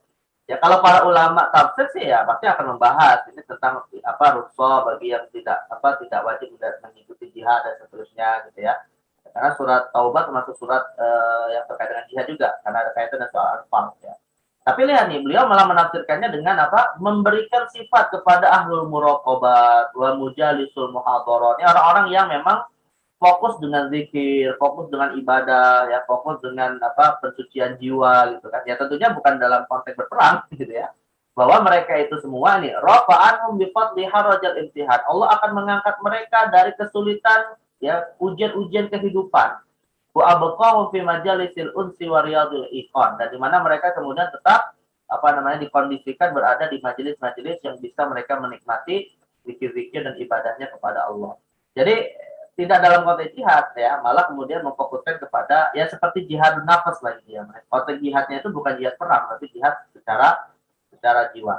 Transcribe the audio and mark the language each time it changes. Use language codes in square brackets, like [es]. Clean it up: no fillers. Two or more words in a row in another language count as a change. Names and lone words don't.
[id] Ya kalau para ulama tafsir sih ya pasti akan membahas ini tentang rukhsah bagi yang tidak wajib mengikuti jihad dan seterusnya gitu ya. Karena surat Taubah termasuk surat yang terkait dengan jihad juga karena ada kaitan dengan soal Anfal ya. Tapi lihat nih, beliau malah menafsirkannya dengan memberikan sifat kepada [ar] أهل المراقبات ومجالس المحاضرات. [id] Ini orang-orang yang memang fokus dengan zikir, fokus dengan ibadah, ya fokus dengan pensucian jiwa gitu kan. Ya tentunya bukan dalam konteks berperang gitu ya. Bahwa mereka itu semua nih [ar] رفع عنهم بفضل حرج الامتحان. [id] Allah akan mengangkat mereka dari kesulitan ya ujian-ujian kehidupan. [ar] وأبقاهم في مجالس الأنس ورياض الإيقان. [id] Dan di mana mereka kemudian tetap dikondisikan berada di majelis-majelis yang bisa mereka menikmati zikir-zikir dan ibadahnya kepada Allah. Jadi tidak dalam konteks jihad ya, malah kemudian memfokuskan kepada ya seperti jihad nafas lagi ya. Konteks jihadnya itu bukan jihad perang, tapi jihad secara jiwa.